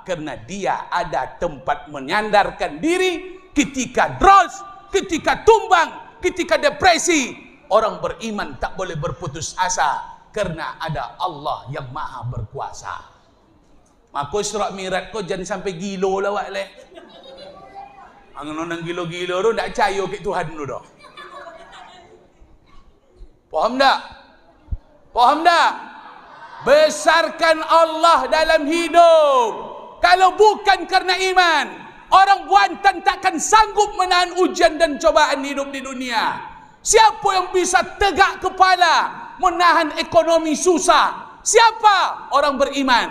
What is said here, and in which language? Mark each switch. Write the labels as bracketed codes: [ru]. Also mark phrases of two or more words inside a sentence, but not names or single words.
[id] Karena dia ada tempat menyandarkan diri ketika drop, ketika tumbang, ketika depresi. Orang beriman tak boleh berputus asa karena ada Allah yang Maha Berkuasa. [ms] Maka Isra Mi'raj kau jangan sampai gilo lah wak leh. Angon gilo-gilo tu tak percaya ke Tuhan tu dah. Faham tak? Faham tak? [id] Besarkan Allah dalam hidup. Kalau bukan karena iman, orang Buantan takkan sanggup menahan ujian dan cobaan hidup di dunia. Siapa yang bisa tegak kepala menahan ekonomi susah? Siapa? Orang beriman.